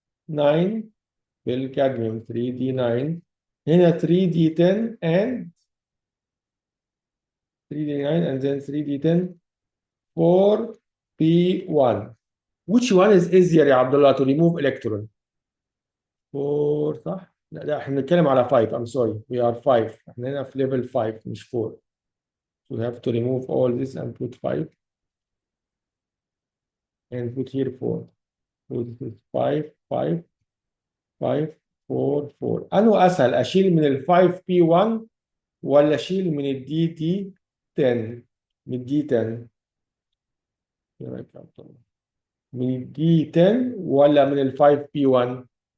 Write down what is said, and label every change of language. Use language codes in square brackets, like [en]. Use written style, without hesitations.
[en] 3D9 [ar] بالكادميوم [en] 3D9 [ar] هنا [en] 3D10 and 3D9 and then 3D10 4P1. Which one is easier يا عبد الله to remove electron؟ 4 [ar] صح؟ لا احنا بنتكلم على 5. [en] I'm sorry we are 5. [ar] احنا هنا في level 5 مش 4. [en] So we have to remove all this and put 5 and put here 4. So this is 5 5 5 4 4. [ar] أنه أسهل أشيل من ال 5P1 ولا أشيل من ال DT10 من ال D10 من ال D10 ولا من ال 5P1